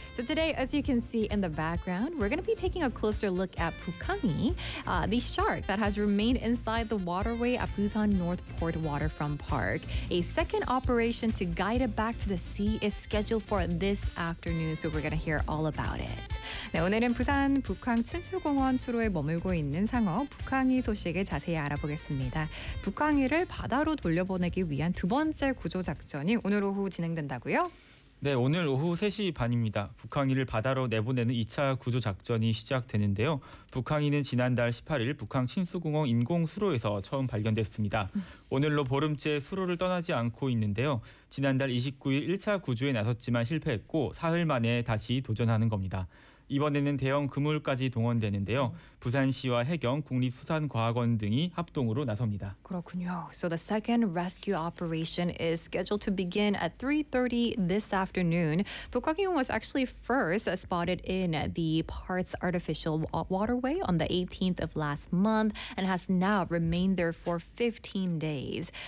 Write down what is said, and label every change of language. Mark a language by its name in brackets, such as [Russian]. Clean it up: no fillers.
[English] So today, as you can see in the background, we're going to be taking a closer look at Pukangi, the shark that has remained inside the waterway at Busan North Port Waterfront Park. A second operation to guide it back to the sea is scheduled for this afternoon, so we're going to hear all about it. [Korean] 네, 오늘은 부산 북항 친수공원 수로에 머물고 있는 상어 북항이 소식을 자세히 알아보겠습니다. 북항이를 바다로 돌려보내기 위한 두 번째 구조 작전이 오늘 오후 진행된다고요? 네, 오늘 오후 3시 반입니다. 북항이를 바다로 내보내는 2차 구조 작전이 시작되는데요. 북항이는 지난달 18일 북항 친수공원 인공 수로에서 처음 발견됐습니다. 오늘로 보름째 수로를 떠나지 않고 있는데요. 지난달 29일 1차 구조에 나섰지만 실패했고 사흘 만에 다시 도전하는 겁니다. 이번에는 대형 그물까지 동원되는데요. 부산시와 해경, 국립수산과학원 등이 합동으로 나섭니다. 그렇군요. [English] So the second rescue operation is scheduled to begin at 3:30 this afternoon. Pukangi was actually first spotted in the park's artificial waterway on the 18th of last month and has now remained there for 15 days.